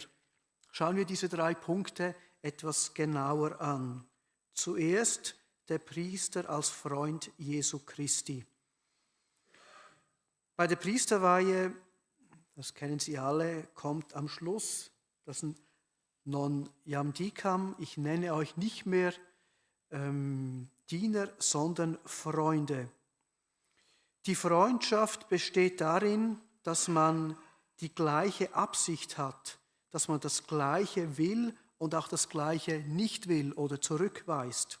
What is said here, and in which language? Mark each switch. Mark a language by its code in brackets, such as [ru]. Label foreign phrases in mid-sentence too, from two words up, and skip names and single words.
[de] Schauen wir diese 3 Punkte etwas genauer an. Zuerst der Priester als Freund Jesu Christi. Bei der Priesterweihe, das kennen Sie alle, kommt am Schluss das [la] Non jam dicam, [de] ich nenne euch nicht mehr Diener, sondern Freunde. Die Freundschaft besteht darin, dass man die gleiche Absicht hat, dass man das Gleiche will und auch das Gleiche nicht will oder zurückweist.